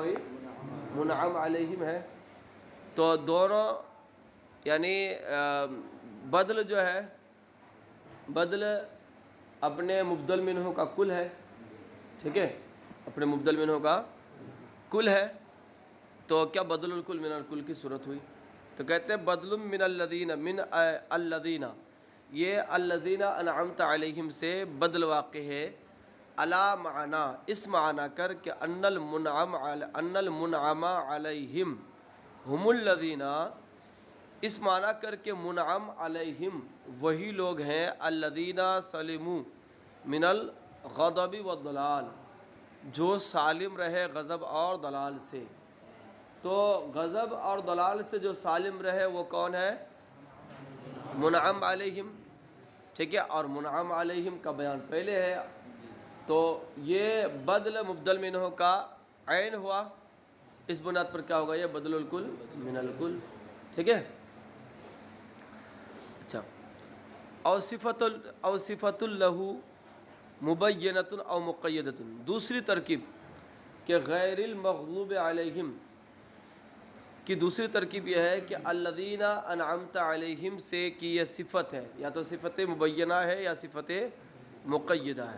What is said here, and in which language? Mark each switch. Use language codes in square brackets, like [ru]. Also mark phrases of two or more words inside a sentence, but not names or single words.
[ur] وہی منعم علیہم ہے۔ تو دونوں یعنی بدل جو ہے، بدل اپنے مبدل منہ کا کل ہے، ٹھیک ہے، اپنے مبدل منہ کا کل ہے، تو کیا [ar] بدل الکل من الکل [ur] کی صورت ہوئی؟ تو کہتے ہیں [ar] بدل من الذین، من الذین، [ur] یہ [ar] الذین انعمت علیہم [ur] سے بدل واقع ہے، [ar] علی معنی، [ur] اس معنی کر کہ [ar] ان المنعم علیہم ہم الذین، [ur] اس معنی کر کے منعم علیہم وہی لوگ ہیں [ar] الذین سلموا من الغضب والضلال، [ur] جو سالم رہے غضب اور ضلال سے۔ تو غضب اور ضلال سے جو سالم رہے وہ کون ہے؟ منعم علیہم، ٹھیک ہے، اور منعم علیہم کا بیان پہلے ہے۔ تو یہ بدل مبدل منہ کا عین ہوا، اس بنیاد پر کیا ہوگا؟ یہ [ar] بدل الکل من الکل، [ur] ٹھیک ہے۔ اچھا، [ar] او صفت لہ مبینۃ او مقیدۃ، [ur] دوسری ترکیب کہ [ar] غیر المغضوب علیہم [ur] کی دوسری ترکیب یہ ہے کہ [ar] الذین انعمت علیہم [ur] سے کی یہ صفت ہے، یا تو صفت مبینہ ہے یا صفت مقیدہ ہے۔